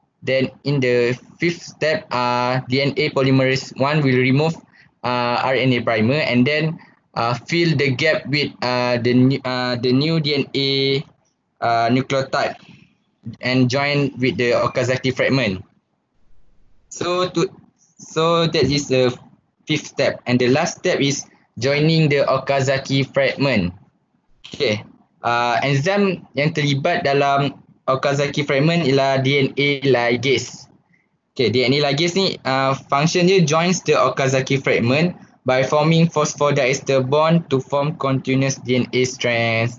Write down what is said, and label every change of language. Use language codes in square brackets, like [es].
[en] Then in the fifth step, DNA polymerase 1 will remove RNA primer and then fill the gap with the new DNA nucleotide and join with the Okazaki fragment. So that is the fifth step, and the last step is joining the Okazaki fragment. [ms] Okay, enzim yang terlibat dalam Okazaki fragment ialah DNA ligase. [en] Okay, DNA ligase [ms] ni [en] function [ms] dia [en] joins the Okazaki fragment by forming phosphodiester bond to form continuous DNA strands.